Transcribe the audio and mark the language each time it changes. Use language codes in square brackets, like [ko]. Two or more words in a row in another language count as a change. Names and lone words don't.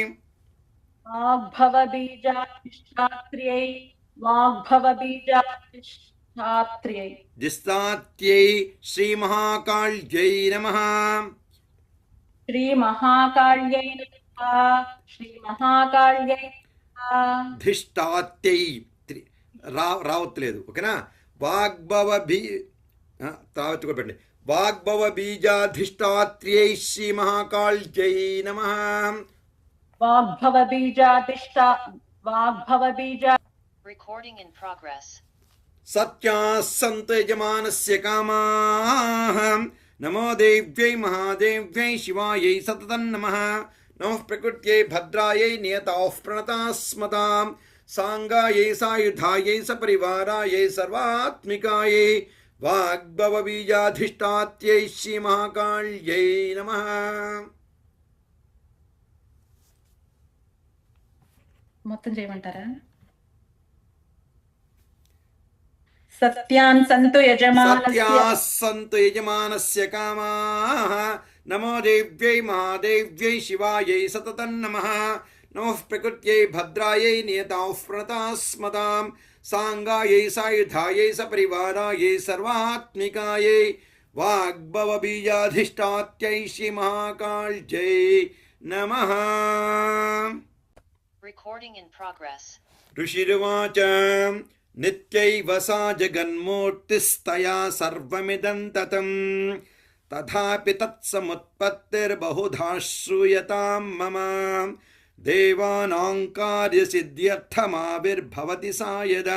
[sa] वाग्भवबीजाधिष्ठात्र्यै वाग्भवबीजाधिष्ठात्र्यै दिष्टात्यै श्रीमहाकाल्यै नमः. श्रीमहाकाल्यै नमः श्रीमहाकाल्यै नमः [te] ధిష్టాత్యై రావట్లేదు. ఓకేనా? వాగ్భవ బీ తావత్తు కూడా పెట్టండి. [sa] వాగ్భవ బీజాధిష్టాత్ర్యై శ్రీ మహాకాళ్యై నమః. वाग्भवबीजा [en] Recording in progress. [sa] सत्याः सन्तु यजमानस्य कामाः. नमो देव्यै महादेव्यै शिवायै सततं नमः. नमः प्रकृत्यै भद्रायै नियताः प्रणतास्मताम्. सांगायै सायुधायै सपरिवारायै सर्वात्मिकायै वाग्भव बीजाधिष्ठात्यै श्री महाकाళ్यै नमः. [te] మొత్తం చేయమంటారా? [sa] सत्यान् सन्तु सत्याः सन्तु यजमानस्य कामाः. नमो देव्यै महादेव्यै शिवायै सततं नमः. नमः प्रकृत्यै भद्रायै नियताः प्रणतास्मताम्. सांगायै सायुधायै सपरिवारायै सर्वात्मिकायै वाग्भव बीजाधिष्ठात्यै श्री महाकाళ్यै नमः. [en] Recording in progress. [sa] ऋषिरुवाच नित्यैव सा जगन्मूर्तिस्तया सर्वमिदं ततम्. तथापि तत्समुत्पत्तिर्बहुधा श्रूयतां मम. देवानां कार्यसिद्ध्यर्थमाविर्भवति सा यदा.